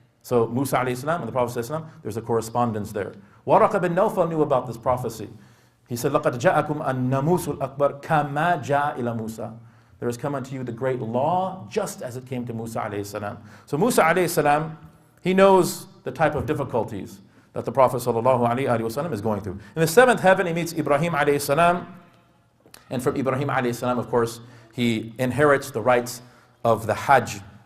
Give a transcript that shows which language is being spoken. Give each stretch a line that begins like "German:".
English: So Musa alayhi salam and the Prophet ﷺ, there's a correspondence there. Waraq bin Nawfal knew about this prophecy. He said,
Arabic: لَقَدْ جَاءَكُمْ النَّامُوسُ الْأَكْبَرُ كَمَا جَاءَ إِلَى مُوسَى.
English: There has come unto you the great law, just as it came to Musa alayhi salam. So Musa alayhi salam, he knows the type of difficulties that the Prophet sallallahu alayhi wasallam is going through. In the seventh heaven, he meets Ibrahim alayhi salam. And from Ibrahim alayhi salam, of course, he inherits the rights of the Hajj.